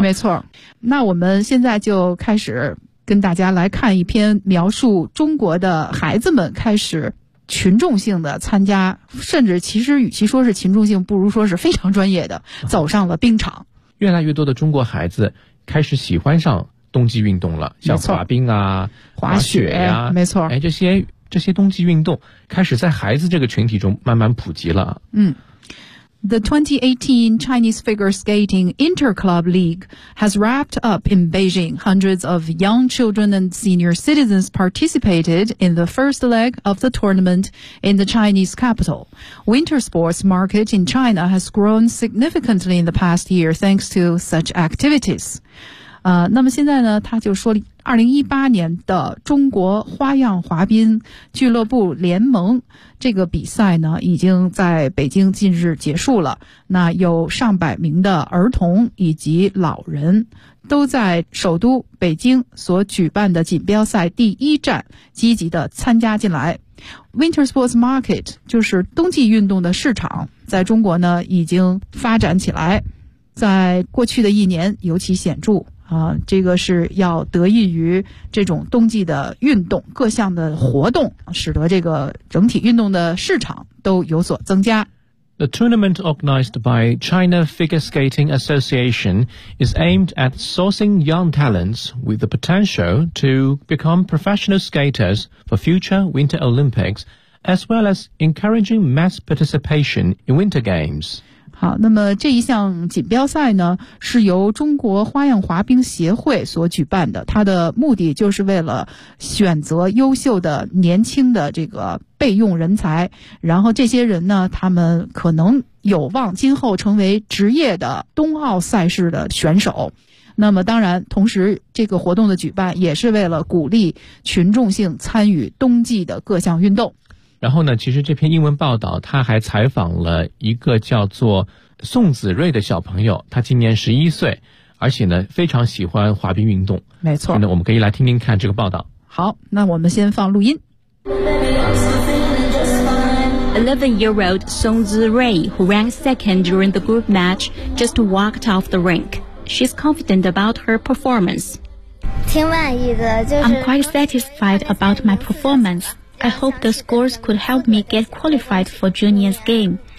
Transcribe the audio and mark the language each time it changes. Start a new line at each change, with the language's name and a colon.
Chinese: 没错，那我们现在就开始跟大家来看一篇描述中国的孩子们开始群众性的参加，甚至其实与其说是群众性，不如说是非常专业的走上了冰场。越来越多的中国孩子开始喜欢上冬季运动了，像滑冰啊、滑雪啊，没错，这些冬季运动开始在孩子这个群体中慢慢普及了。
English: 嗯，The 2018 Chinese Figure Skating Interclub League has wrapped up in Beijing. Hundreds of young children and senior citizens participated in the first leg of the tournament in the Chinese capital. Winter sports market in China has grown significantly in the past year thanks to such activities.
Chinese: 那么现在呢，他就说2018年的中国花样滑冰俱乐部联盟这个比赛呢，已经在北京近日结束了。那有上百名的儿童以及老人都在首都北京所举办的锦标赛第一站积极的参加进来。
English: Winter sports market
Chinese: 就是冬季运动的市场，在中国呢已经发展起来，在过去的一年尤其显著。这个是要得益于这种冬季的运动，各项的活动使得这个整体运动的市场都有所增加。
English: The tournament organized by China Figure Skating Association is aimed at sourcing young talents with the potential to become professional skaters for future Winter Olympics, as well as encouraging mass participation in Winter Games.
Chinese: 好，那么这一项锦标赛呢，是由中国花样滑冰协会所举办的，它的目的就是为了选择优秀的年轻的这个备用人才，然后这些人呢，他们可能有望今后成为职业的冬奥赛事的选手。那么当然，同时这个活动的举办也是为了鼓励群众性参与冬季的各项运动。然后呢，其实这篇英文报道他还采访了一个叫做宋子睿的小朋友，他今年11岁，而且呢非常喜欢滑冰运动。没错，那我们可以来听听看这个报道。好，那我们先放录音。
English: 11-year-old Song Zirui, who ranked second during the group match, just walked off the rink. She's confident about her performance.
Chinese: 挺满意的，就是
English: I'm quite satisfied about my performanceI hope the scores could help me get qualified for juniors game.